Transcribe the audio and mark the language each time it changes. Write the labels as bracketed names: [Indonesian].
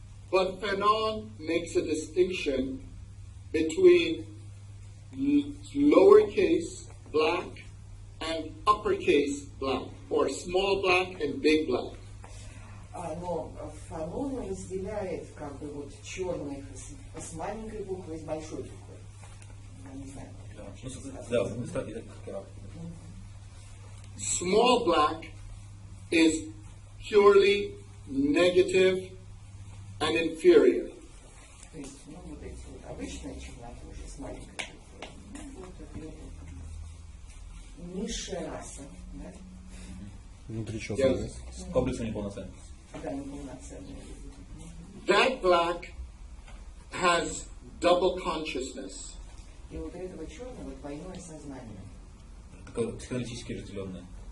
[English] But Fanon makes a distinction between lowercase black and uppercase black, or small black and big black. [Russian] Но Фанон разделяет как бы вот черных с маленькой буквы и с большой буквы. Я не знаю. [English] Small black is purely negative and inferior. [Russian] То есть, вот эти вот обычные черноты уже с маленькой буквы. Вот это низшая раса, да? Внутри чего? Комплексы неполноценные. Да, неполноценные. [English] That black has double consciousness. [Russian] И вот у этого черного двойное сознание. Такое психологически разделенное.